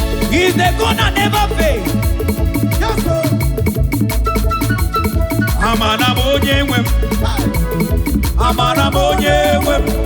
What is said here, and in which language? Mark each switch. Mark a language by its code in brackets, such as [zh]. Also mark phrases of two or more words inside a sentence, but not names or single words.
[en] He's the God that never fails. Yes, sir. [ig] Amara m onye nwe m. Amara m onye nwe m.